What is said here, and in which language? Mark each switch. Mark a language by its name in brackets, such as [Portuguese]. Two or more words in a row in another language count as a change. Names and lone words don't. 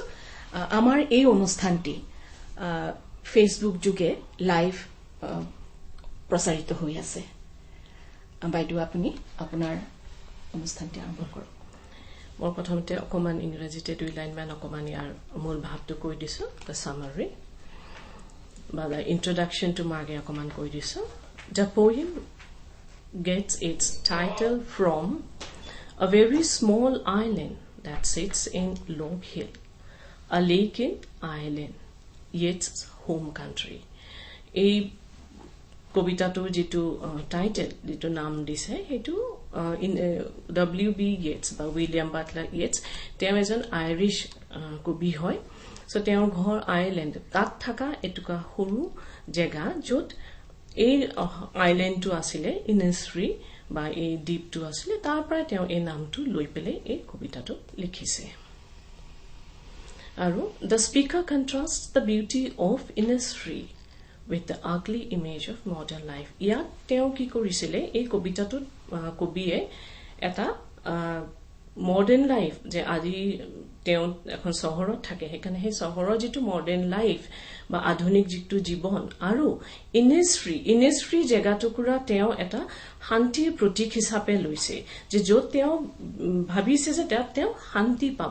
[Assamese] আমাৰ এই অনুষ্ঠানটি ফেচবুক যোগে লাইভ প্ৰচাৰিত হৈ আছে। বাইদেউ, আপুনি আপোনাৰ অনুষ্ঠানটি আৰম্ভ কৰক। মই প্ৰথমতে অকণমান ইংৰাজীতে 2 লাইনমান অকণমান ইয়াৰ মূল ভাৱটো কৈ দিছোঁ, [English] the summary [Assamese] বা [English] the introduction [Assamese] মই আগে অকণমান কৈ দিছোঁ। [English] the poem gets its title from a very small island that sits in Long Hill, a lake in Ireland, Yeats' home country. [Assamese] এই কবিতাটোৰ যিটো টাইটেল, যিটো নাম দিছে, সেইটো WB ইয়েটছ বা উইলিয়াম বাটলাৰ ইয়েটছ। তেওঁ এজন আইৰিছ কবি হয়। চ' তেওঁৰ ঘৰ আয়াৰলেণ্ড, তাত থকা এটুকা সৰু জেগা য'ত এই আইলেণ্ডটো আছিলে ইনিছফ্ৰী বা এই দ্বীপটো আছিলে। তাৰ পৰাই তেওঁ এই নামটো লৈ পেলাই এই কবিতাটো লিখিছে। [English] আৰু the speaker contrast the beauty of Innisfree with the ugly image of modern life. [Assamese] ইয়াত তেওঁ কি কৰিছিলে, এই কবিতাটোত কবিয়ে এটা [English] modern life, [Assamese] যে আজি তেওঁ এখন চহৰত থাকে, সেইকাৰণে সেই চহৰৰ যিটো [English] modern life [Assamese] বা আধুনিক যিটো জীৱন আৰু ইনিছফ্ৰী জেগাটুকুৰা তেওঁ এটা শান্তিৰ প্ৰতীক হিচাপে লৈছে, যে য'ত তেওঁ ভাবিছে যে তেওঁ শান্তি পাব।